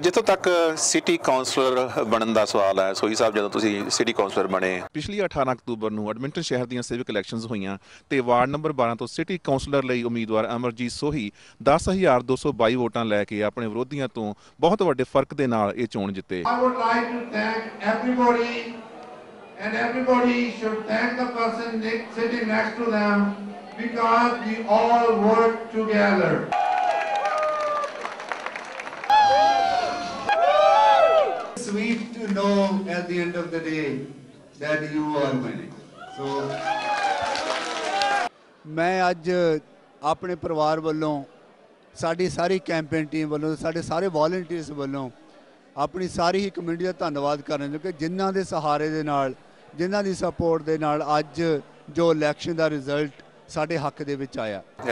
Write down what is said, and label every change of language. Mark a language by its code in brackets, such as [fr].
[pa] ਜਿੱਥੋਂ ਤੱਕ city councillor ਬਣਨ ਦਾ ਸਵਾਲ ਹੈ, ਸੋਹੀ ਸਾਹਿਬ ਜਦੋਂ ਤੁਸੀਂ ਸਿਟੀ ਕਾਉਂਸਲਰ ਬਣੇ ਪਿਛਲੀ 18 ਅਕਤੂਬਰ ਨੂੰ ਐਡਮਿੰਟਨ ਸ਼ਹਿਰ ਦੀਆਂ ਸਿਵਿਕ ਇਲੈਕਸ਼ਨਸ ਹੋਈਆਂ ਤੇ ਵਾਰਡ ਨੰਬਰ 12 ਤੋਂ ਸਿਟੀ ਕਾਉਂਸਲਰ ਲਈ ਉਮੀਦਵਾਰ ਅਮਰਜੀਤ ਸੋਹੀ 10,222 ਵੋਟਾਂ ਲੈ ਕੇ ਆਪਣੇ ਵਿਰੋਧੀਆਂ ਤੋਂ ਬਹੁਤ ਵੱਡੇ ਫਰਕ ਦੇ ਨਾਲ ਇਹ ਚੋਣ ਜਿੱਤੇ। [en] I would like to thank everybody, and everybody should thank the person sitting next to them because we all work together. Sweet to know at the end of the day that you are winning. So [pa] मैं ਅੱਜ ਆਪਣੇ ਪਰਿਵਾਰ ਵੱਲੋਂ ਸਾਡੀ ਸਾਰੀ campaign team ਵੱਲੋਂ ਸਾਡੇ ਸਾਰੇ volunteers ਵੱਲੋਂ ਆਪਣੀ ਸਾਰੀ ਹੀ ਕਮਿਊਨਿਟੀ ਦਾ ਧੰਨਵਾਦ ਕਰਨ ਕਿ ਜਿਨ੍ਹਾਂ ਦੇ ਸਹਾਰੇ ਦੇ ਨਾਲ ਜਿਨ੍ਹਾਂ ਦੀ ਸਪੋਰਟ ਦੇ ਨਾਲ ਅੱਜ ਜੋ ਇਲੈਕਸ਼ਨ ਦਾ ਰਿਜ਼ਲਟ ਸਾਡੇ ਹੱਕ ਦੇ ਵਿੱਚ ਆਇਆ।